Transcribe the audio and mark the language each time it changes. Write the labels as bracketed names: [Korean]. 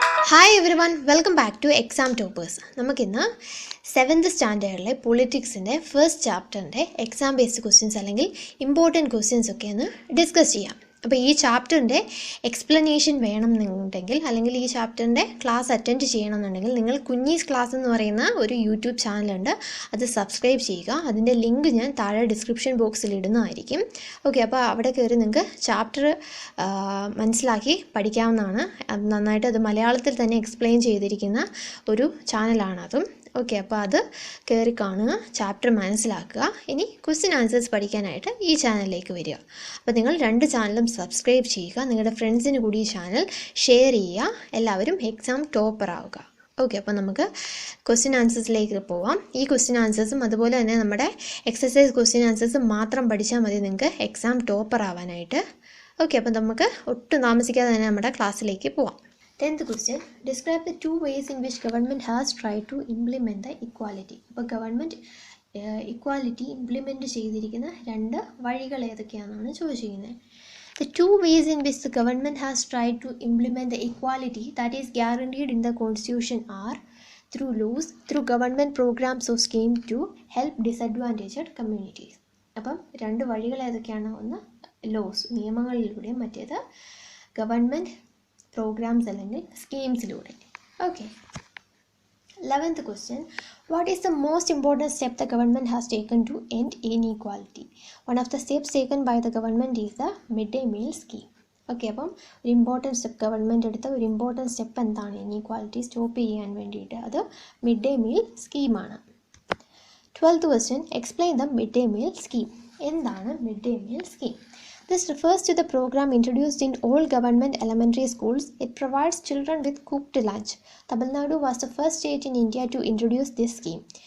[English] Hi everyone, welcome back to Exam Toppers. [Malayalam] നമുക്കിന്ന് 7th സ്റ്റാൻഡേർഡിലെ പൊളിറ്റിക്സിൻ്റെ first ചാപ്റ്ററിൻ്റെ exam based questions അല്ലെങ്കിൽ important questions ഒക്കെ ഒന്ന് ഡിസ്കസ് ചെയ്യാം. അപ്പോൾ ഈ ചാപ്റ്ററിൻ്റെ എക്സ്പ്ലനേഷൻ വേണമെന്നുണ്ടെങ്കിൽ അല്ലെങ്കിൽ ഈ ചാപ്റ്ററിൻ്റെ ക്ലാസ് അറ്റൻഡ് ചെയ്യണമെന്നുണ്ടെങ്കിൽ നിങ്ങൾ കുഞ്ഞീസ് ക്ലാസ് എന്ന് പറയുന്ന ഒരു യൂട്യൂബ് ചാനലുണ്ട്, അത് സബ്സ്ക്രൈബ് ചെയ്യുക. അതിൻ്റെ ലിങ്ക് ഞാൻ താഴെ ഡിസ്ക്രിപ്ഷൻ ബോക്സിൽ ഇടുന്നതായിരിക്കും. ഓക്കെ, അപ്പോൾ അവിടെ കയറി നിങ്ങൾക്ക് ചാപ്റ്റർ മനസ്സിലാക്കി പഠിക്കാവുന്നതാണ്. അത് നന്നായിട്ട് അത് മലയാളത്തിൽ തന്നെ എക്സ്പ്ലെയിൻ ചെയ്തിരിക്കുന്ന ഒരു ചാനലാണ് അതും. ഓക്കെ, അപ്പോൾ അത് കയറി കാണുക, ചാപ്റ്റർ മനസ്സിലാക്കുക. ഇനി ക്വസ്റ്റ്യൻ ആൻസേഴ്സ് പഠിക്കാനായിട്ട് ഈ ചാനലിലേക്ക് വരിക. അപ്പോൾ നിങ്ങൾ രണ്ട് ചാനലും സബ്സ്ക്രൈബ് ചെയ്യുക, നിങ്ങളുടെ ഫ്രണ്ട്സിന് കൂടി ഈ ചാനൽ ഷെയർ ചെയ്യുക, എല്ലാവരും എക്സാം ടോപ്പർ ആവുക. ഓക്കെ, അപ്പോൾ നമുക്ക് ക്വസ്റ്റ്യൻ ആൻസേഴ്സിലേക്ക് പോവാം. ഈ ക്വസ്റ്റ്യൻ ആൻസേഴ്സും അതുപോലെ തന്നെ നമ്മുടെ എക്സസൈസ് ക്വസ്റ്റ്യൻ ആൻസേഴ്സും മാത്രം പഠിച്ചാൽ മതി നിങ്ങൾക്ക് എക്സാം ടോപ്പർ ആവാനായിട്ട്. ഓക്കെ, അപ്പോൾ നമുക്ക് ഒട്ടും താമസിക്കാതെ തന്നെ നമ്മുടെ ക്ലാസ്സിലേക്ക് പോവാം. [English] 10th question, describe the two ways in which government has tried to implement the equality. [Malayalam] അപ്പോൾ ഗവൺമെൻറ് ഇക്വാലിറ്റി ഇംപ്ലിമെൻറ്റ് ചെയ്തിരിക്കുന്ന രണ്ട് വഴികൾ ഏതൊക്കെയാണെന്നാണ് ചോദിച്ചിരിക്കുന്നത്. [English] The two ways in which the government has tried to implement the equality that is guaranteed in the constitution are through laws, through government programs or schemes to help disadvantaged communities. [Malayalam] അപ്പം രണ്ട് വഴികൾ ഏതൊക്കെയാണ്? ഒന്ന് loss, നിയമങ്ങളിലൂടെയും മറ്റേത് government programmes അല്ലെങ്കിൽ സ്കീംസിലൂടെ. [English] Okay, 11th question, what is the most important step the government has taken to end inequality? One of the steps taken by the government is the midday meal scheme. [Malayalam] Okay, അപ്പം ഒരു important step government എടുത്ത ഒരു important step എന്താണ് inequality stop ചെയ്യാൻ വേണ്ടിയിട്ട്? അത് mid day meal സ്കീമാണ്. [English] 12th question, explain the midday meal scheme. [Malayalam] എന്താണ് mid day meal scheme? [English] This refers to the program introduced in all government elementary schools. It provides children with cooked lunch. Tamil Nadu was the first state in India to introduce this scheme.